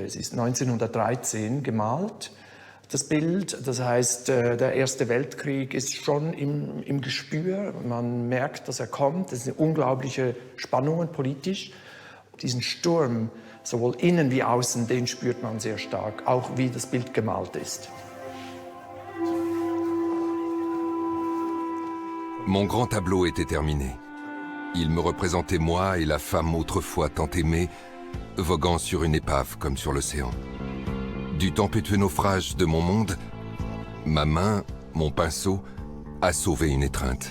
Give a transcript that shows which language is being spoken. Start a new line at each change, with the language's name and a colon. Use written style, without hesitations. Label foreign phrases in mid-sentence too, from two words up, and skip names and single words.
German: Es ist 1913 gemalt, das Bild. Das heißt, der Erste Weltkrieg ist schon im Gespür. Man merkt, dass er kommt. Es sind unglaubliche Spannungen politisch. Diesen Sturm, sowohl innen wie außen, den spürt man sehr stark, auch wie das Bild gemalt ist.
French: Mon grand tableau était terminé. Il me représentait moi et la femme autrefois tant aimée, voguant sur une épave comme sur l'océan. Du tempétueux naufrage de mon monde, ma main, mon pinceau, a sauvé une étreinte.